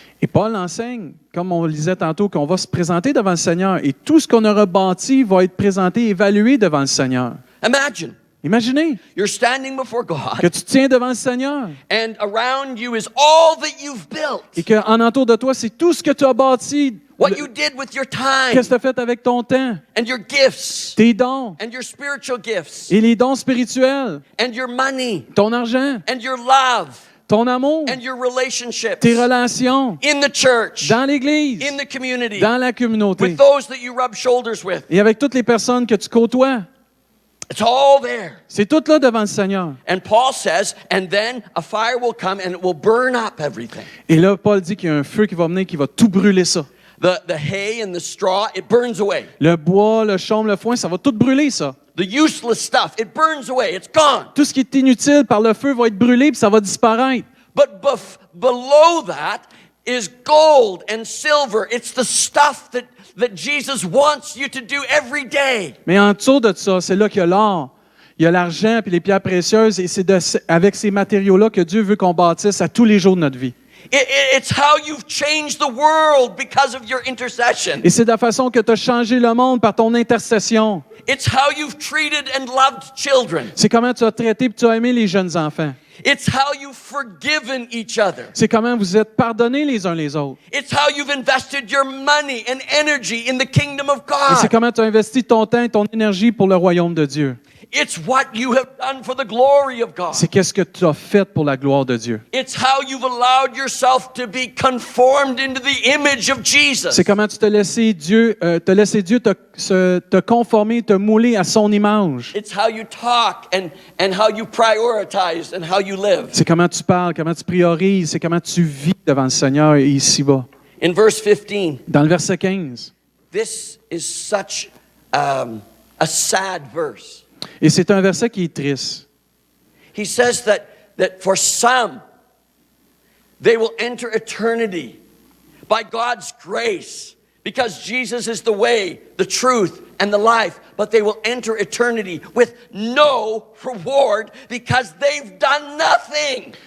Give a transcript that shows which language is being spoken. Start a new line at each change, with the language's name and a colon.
French: Et Paul enseigne, comme on le disait tantôt, qu'on va se présenter devant le Seigneur et tout ce qu'on aura bâti va être présenté, évalué devant le Seigneur.
English: Imagine,
French: Imaginez
English: you're standing before
French: que
English: God,
French: tu tiens devant le Seigneur
English: and around you is all that you've built.
French: et qu'en entour de toi, c'est tout ce que tu as bâti.
English: What you did with your time,
French: Qu'est-ce que tu as fait avec ton temps,
English: and your gifts,
French: tes dons
English: and your spiritual gifts,
French: et les dons spirituels,
English: and your money,
French: ton argent,
English: and your love,
French: ton amour,
English: and your relationships
French: tes relations
English: in the church,
French: dans l'Église,
English: in the community,
French: dans la communauté
English: with those that you rub shoulders with.
French: et avec toutes les personnes que tu côtoies.
English: It's all there.
French: C'est tout là devant le Seigneur.
English: And Paul says, and then a fire will come and it will burn up everything.
French: Et là, Paul dit qu'il y a un feu qui va venir, qui va tout brûler ça.
English: The hay and the straw, it burns away.
French: Le bois, le chaume, le foin, ça va tout brûler, ça.
English: The useless stuff, it burns away. It's gone.
French: Tout ce qui est inutile par le feu va être brûlé, puis ça va disparaître.
English: But below that is gold and silver. It's the stuff that Jesus wants you to do every day.
French: Mais en dessous de ça, c'est là qu'il y a l'or. Il y a l'argent puis les pierres précieuses, et c'est avec ces matériaux-là que Dieu veut qu'on bâtisse à tous les jours de notre vie.
English: It's how you've changed the world because of your intercession.
French: Et c'est de la façon que tu as changé le monde par ton intercession.
English: It's how you've treated and loved children.
French: C'est comment tu as traité et tu as aimé les jeunes enfants.
English: It's how you've forgiven each other.
French: C'est comment vous êtes pardonnés les uns les autres.
English: It's how you've invested your money and energy in the kingdom of
French: Et c'est
English: God.
French: comment tu as investi ton temps et ton énergie pour le royaume de Dieu.
English: It's what you have done for the glory of God.
French: C'est qu'est-ce que tu as fait pour la gloire de Dieu.
English: It's how you've allowed yourself to be conformed into the image of Jesus.
French: C'est comment tu t'as laissé Dieu, te conformer, te mouler à son image.
English: It's how you talk and how you prioritize and how you live.
French: C'est comment tu parles, comment tu priorises, c'est comment tu vis devant le Seigneur et ici-bas.
English: In verse 15,
French: Dans le verset 15.
English: this is such a sad verse.
French: Et c'est un verset qui est triste.
English: He says that for some, they will enter eternity by God's grace because Jesus is the way, the truth, and the life. But they will enter eternity with no reward because they've done nothing.